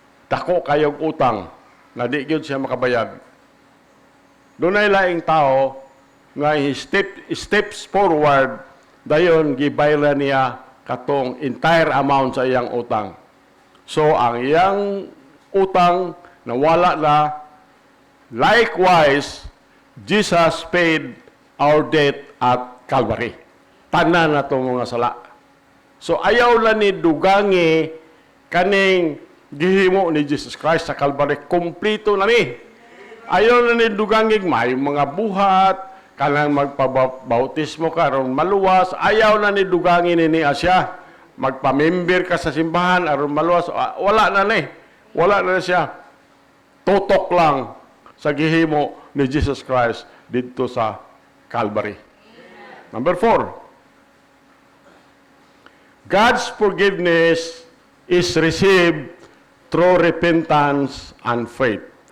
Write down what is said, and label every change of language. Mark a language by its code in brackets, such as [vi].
[ceb] Dako kayog utang na di gyud siya makabayad. Dunay laing tao nga [en] steps forward [ceb] dayon gibayran niya katong [en] entire amount [ceb] sa iyang utang. So ang iyang utang nawala na. [en] Likewise, Jesus paid our debt at Calvary. [ceb] Tanan na itong mga sala. So ayaw lang ni dugangi kaning gihimo ni Jesus Christ sa Calvary. Kumplito na ni. Ayaw na ni dugangi may mga buhat, kanang magpabautismo ka, aron maluwas. Ayaw na ni dugangi ni Asya. Magpamember ka sa simbahan, aron maluwas. Wala na ni. Wala na siya. Tutok lang sa gihimo ni Jesus Christ dito sa Calvary. [en] Number 4, God's forgiveness is received through repentance and faith.